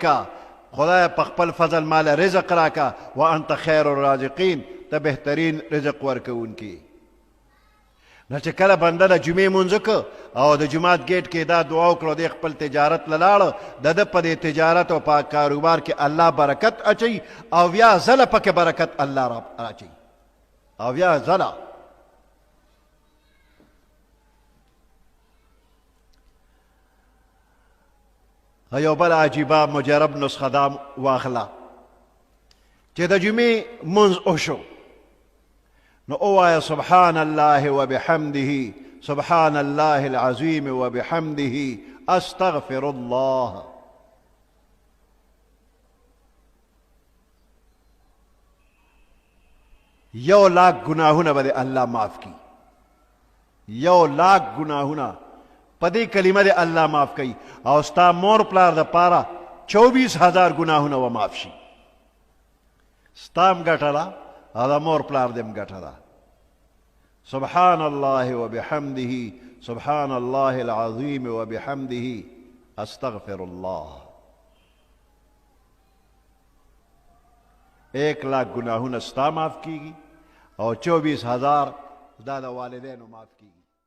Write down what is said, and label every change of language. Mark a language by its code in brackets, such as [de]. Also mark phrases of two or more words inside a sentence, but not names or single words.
[ps] خدای په خپل فضل مال رزق راکا [ar] وانت خیر الرازقین [ps] ته بهترین رزق ورکوونکی نو چې کله بنده د جمعې مونځ وکړه او د جومات ګیټ کې دا دعا وکړه دی خپل تجارت له لاړه د ده په دې تجارت او په کاروبار کې الله برکت اچوي او بیا ځله پکې برکت الله راچوي او بیا ځله یو بل عجیبه مجرب نسخه دا واخله چې د جمعې مونځ وشو نو ووایه [ar] سبحان الله وبحمده سبحان الله العظیم وبحمده استغفر الله [ps] یو لاک گناهونه به الله معاف کی یو لاک گناهونه په دې کلمه د الله معاف کوي او ستا مور پلار د پاره 24,000 گناهونه و معاف شي ستا هم ګټه ده او د مور پلار دې هم ګټه ده [ar] سبحان الله وبحمده سبحان الله العظیم وبحمده استغفر الله [ps] 1 لاک گناهونه ستا معاف کیږي او 24,000 دا د والدینو معاف کیږي